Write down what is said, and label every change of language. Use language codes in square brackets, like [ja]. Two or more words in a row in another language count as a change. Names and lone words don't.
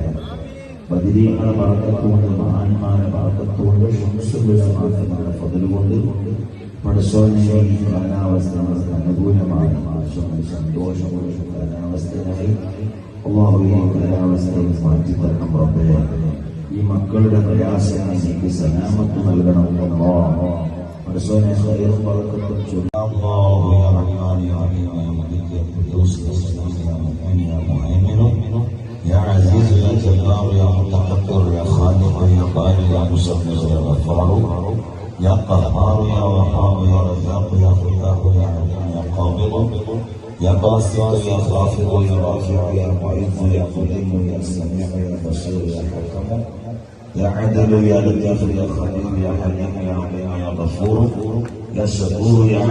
[ml] ബദരീങ്ങളെ ബർക്കത്തുകൊണ്ട് മഹാന്മാരെ ബർക്കത്തുകൊണ്ട് ഷംസുൽമാരുടെ ഫضലുകൊണ്ട് പടച്ചോനെ ഈ കാലാവസ്ഥ നമുക്ക് അനുകൂലമായ സന്തോഷമുള്ള കാലാവസ്ഥയായി അല്ലാഹുവേ കാലാവസ്ഥയെ മാറ്റിത്തരണം റബ്ബേ. ഈ മക്കളുടെ പ്രയാസങ്ങൾ എനിക്ക് സലാമത്ത് നൽകണം അല്ലാഹ്. പടച്ചോനെ ഖൈറും ബർക്കത്തും ചൊല്ലാഹു [ar] يا رحمن يا رحيم يا ملك يا قدوس يا سلام يا مؤمن يا مهيمن يا عزيز يا جبار يا متكبر يا خالق يا بارئ يا مصور يا غفار يا قهار يا وهاب يا رزاق يا فتاح يا عليم يا قابض يا باسط يا خافض يا رافع يا معز يا قديم يا سميع يا بصير يا حكم يا عدل يا لطيف يا خبير يا حليم يا عليم يا غفور يا شكور يا